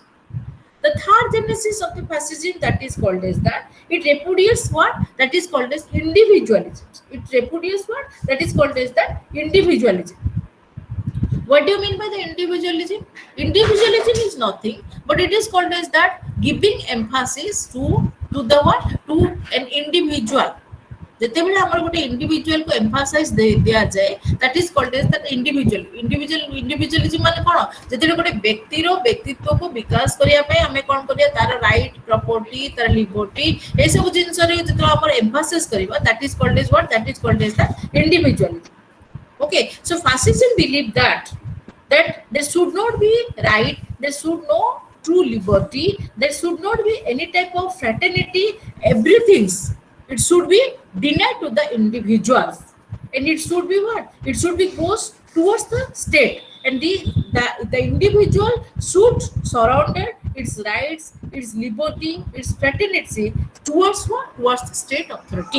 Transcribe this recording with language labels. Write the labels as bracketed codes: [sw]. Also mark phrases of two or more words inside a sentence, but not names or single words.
[en] The third genesis of the fascism, that is called as that it repudiates what that is called as individualism. It repudiates what that is called as that individualism. What do you mean by the individualism? Individualism is nothing but it is called as that giving emphasis to the what to an individual. [or] ଯେତେବେଳେ ଆମର ଗୋଟେ ଇଣ୍ଡିଭିଜୁଆଲ କୁ ଏମ୍ଫାସାଇଜ ଦିଆଯାଏ [en] that is called as that individualism [or] ମାନେ କଣ ଯେତେବେଳେ ଗୋଟେ ବ୍ୟକ୍ତିର ବ୍ୟକ୍ତିତ୍ୱକୁ ବିକାଶ କରିବା ପାଇଁ ଆମେ କଣ କରିବା ତାର [en] right property [or] ତାର ଲିବର୍ଟି ଏ ସବୁ ଜିନିଷରେ ଯେତେବେଳେ ଆମର ଏମ୍ଫାସିସ୍ କରିବା [en] that is called as what that is called as the individualism. Okay, so fascism believe that there should not be right, there should no true liberty, there should not be any type of fraternity, everything it should be denied to the individuals, and it should be what it should be goes towards the state, and the individual should surrender its rights, its liberty, its fraternity towards what towards the state authority.